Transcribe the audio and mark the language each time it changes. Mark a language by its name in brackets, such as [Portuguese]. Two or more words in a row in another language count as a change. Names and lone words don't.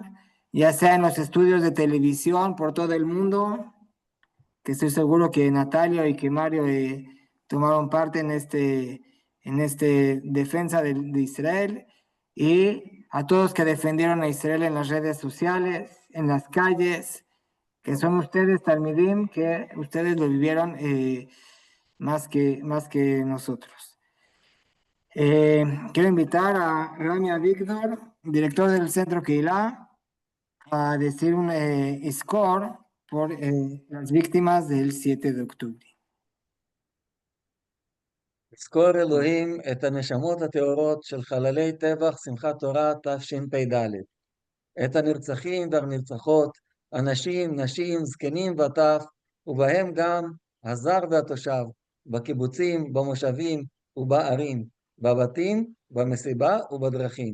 [Spanish] ya sea en los estudios de televisión por todo el mundo, que estoy seguro que Natalio y que Mario tomaron parte en este defensa de Israel, y a todos que defendieron a Israel en las redes sociales, en las calles, que son ustedes, Talmidim, que ustedes lo vivieron más que nosotros. Quiero invitar a Ramia Víctor, director del Centro Keilah, a decir un score por las víctimas del 7 de octubre. [Hebrew] יזכור אלוהים את הנשמות הטהורות של חללי טבח שמחת תורה תשפ"ד, את הנרצחים והנרצחות, אנשים, נשים, זקנים וטף, ובהם גם הזר והתושב, בקיבוצים, במושבים ובערים, בבתים, במסיבה ובדרכים.